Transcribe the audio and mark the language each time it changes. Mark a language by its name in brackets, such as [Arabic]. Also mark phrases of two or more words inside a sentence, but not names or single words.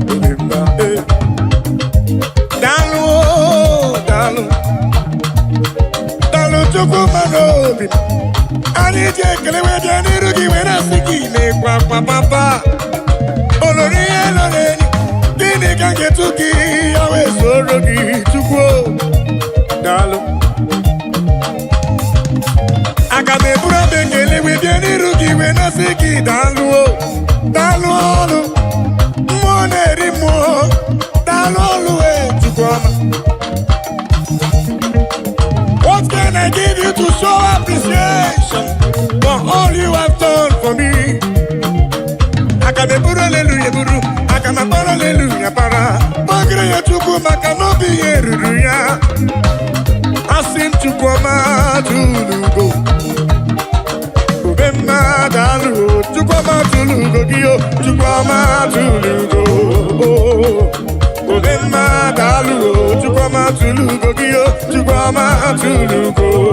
[Igbo] daalụ daalụ daalụ chukwu mara obi anyị ji ekele wee bịa n'iru gị wee na-asị gị na-ekwe akwa papa olori ihe lọrọ enyi gịnị ka m ga-etu gị ya wee soro gị chukwu daalụ aga m eburu abụ ekele wee bịa n'iru gị wee na-asị gị daalụ daalụ ọlụ mmụọ na-eri mmụọ daalụ ọlụ wee chukwu ọma. [English] What can I give you to show appreciation for all you have done for me? [Igbo] Akame buru hallelujah buru, akame para hallelujah para. Magre ya chukwu maka n'obi ya ruru ya. Asị m chukwu ọma tụrụ ugo. Obe mma daalụ chukwu ọma tụrụ ugo gị o, chukwu ọma tụrụ ugo. Obe mma daalụ chukwu ọma tụrụ ugo gị o, chukwu ọma tụrụ ugo.